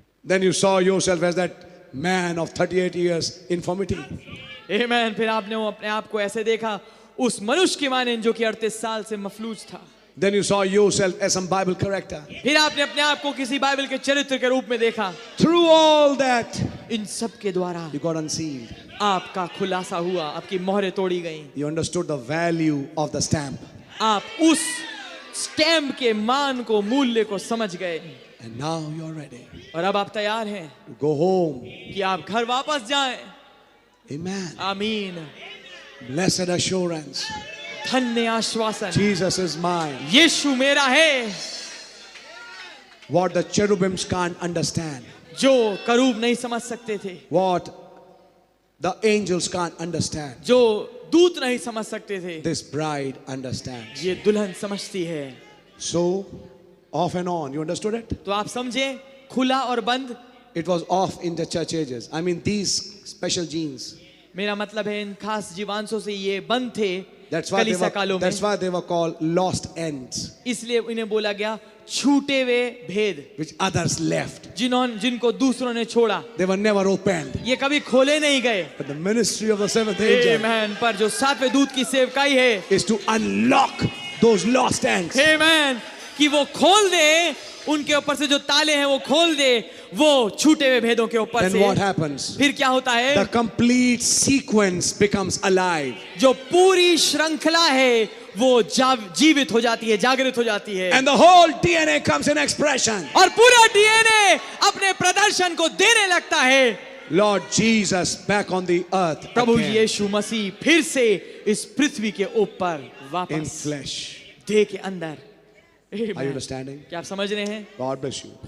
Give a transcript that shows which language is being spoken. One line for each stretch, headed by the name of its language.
English: Then you saw yourself as that man of 38 years infirmity.
Hindi: आमेन। फिर आपने वो अपने आप को ऐसे देखा, उस मनुष्य के माने जो कि 38 साल से मफलूज था।
English: Then you saw yourself as some Bible character.
Hindi: फिर आपने अपने आप को किसी बाइबल के चरित्र के रूप में देखा।
English: Through all that,
Hindi: इन सब के द्वारा
English: you got unsealed.
Hindi: आपका खुलासा हुआ, आपकी मोहरें तोड़ी गईं।
English: You understood the value of the stamp.
Hindi: आप उस स्टैम्प के मान को, मूल्य को समझ गए।
English: And now you're ready
Hindi: और अब आप तैयार हैं
English: to go home.
Hindi: कि आप घर वापस जाएं।
English: Amen.
Hindi: आमीन।
English: Blessed assurance.
Hindi: धन्य आश्वासन,
English: Jesus is mine.
Hindi: यीशु मेरा है।
English: What the cherubims can't understand.
Hindi: जो करूब नहीं समझ सकते थे,
English: What the angels can't understand.
Hindi: जो दूत नहीं समझ सकते थे,
English: This bride understands.
Hindi: ये दुल्हन समझती है।
English: So, off and on. You understood it?
Hindi: तो आप समझे, खुला और बंद।
English: It was off in the church ages. I mean, these special genes.
Hindi: मेरा मतलब है इन खास जीवांशों से ये बंद थे
English: That's why
Hindi: कलीसिया कालों में।
English: that's why they were called lost ends,
Hindi: इसलिए इन्हें बोला गया छूटे हुए भेद,
English: which others left.
Hindi: जिनको दूसरों ने छोड़ा।
English: They were never opened.
Hindi: ये कभी खोले नहीं गए।
English: But the ministry of the seventh angel
Hindi: आमेन। पर जो 7वें दूत की सेवकाई है,
English: is to unlock those lost ends.
Hindi: आमेन, कि वो खोल दे, उनके ऊपर से जो ताले हैं वो खोल दे, वो छूटे हुए भेदों के ऊपर
English: then
Hindi: से।
English: what happens?
Hindi: फिर क्या होता है?
English: The complete sequence becomes alive.
Hindi: जो पूरी श्रृंखला है वो जीवित हो जाती है, जागृत हो जाती है,
English: And the whole DNA comes in expression.
Hindi: और पूरा डीएनए अपने प्रदर्शन को देने लगता है।
English: Lord Jesus back on the earth
Hindi: Prabhu
English: again,
Hindi: यीशु मसीह फिर से इस पृथ्वी के ऊपर
English: in
Hindi: वापस
English: flesh.
Hindi: देह के अंदर।
English: Are you Amen. understanding?
Hindi: क्या आप समझ रहे हैं?
English: God bless you.